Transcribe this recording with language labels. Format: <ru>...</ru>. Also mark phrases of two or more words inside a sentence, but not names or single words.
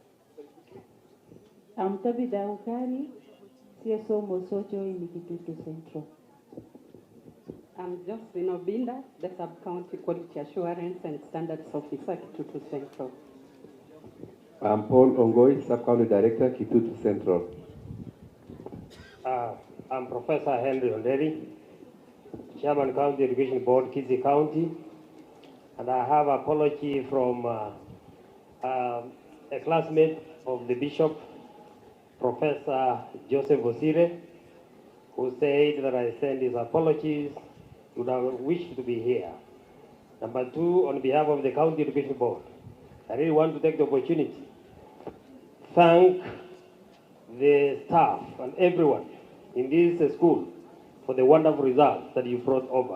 <en>I'm Tabitha Ukari, CSO Mosocho in Kisii Central. I'm Josephine Obinda, the Sub-County Quality Assurance and Standards Officer, Kisii Central. I'm Paul Ongoi, Sub-County Director, Kisii Central. I'm Professor Henry Onderi, Chairman County Education Board, Kisii County, and I have apology from a classmate of the Bishop, Professor Joseph Osire, who said that I send his apologies, would have wished to be here. Number two, on behalf of the County Education Board, I really want to take the opportunity to thank the staff and everyone in this school for the wonderful results that you brought over.</en>